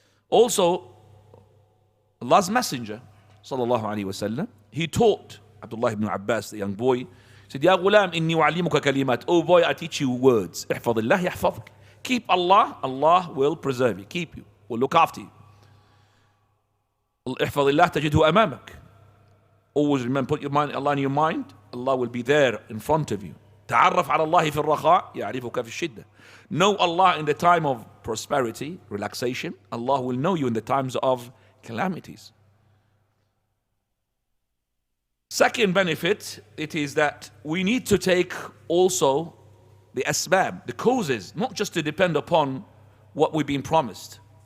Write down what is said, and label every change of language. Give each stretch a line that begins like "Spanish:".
English: Also, Allah's Messenger, sallallahu alayhi wa sallam, he taught Abdullah ibn Abbas, the young boy, said,
Arabic: Ya ghulam, inni u'allimuka kalimat.
English: Oh boy, I teach you words.
Arabic: احفظ الله يحفظك.
English: Keep Allah, Allah will preserve you, keep you, will look after you.
Arabic: احفظ الله تجده أمامك.
English: Always remember, put your mind, Allah in your mind, Allah will be there in front of you.
Arabic: تعرف على الله في الرخاء يعرفك في الشدة.
English: Know Allah in the time of prosperity, relaxation. Allah will know you in the times of calamities. Second benefit, it is that we need to take also the asbab, the causes, not just to depend upon what we've been promised.